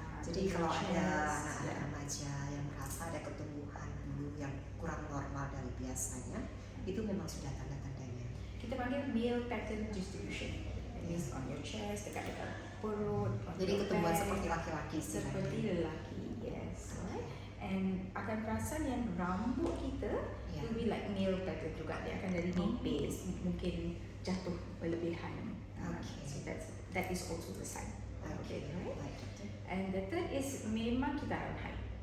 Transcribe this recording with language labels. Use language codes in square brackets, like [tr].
[ms] Jadi kalau ada anak-anak remaja yang merasa ada ketumbuhan bulu yang kurang normal dari biasanya, itu memang sudah tanda-tandanya. Kita panggil [en] male pattern distribution. It's on your chest, [ms] dekat perut. Jadi ketumbuhan seperti laki-laki. Seperti lelaki, yes. Right? And akan perasan yang rambut kita [en] will be like male pattern [ms] juga. Dia akan dari nipis, mungkin jatuh berlebihan. [en] So that is also the sign. Okay, right? And the third is [ms] memang kitaran haid.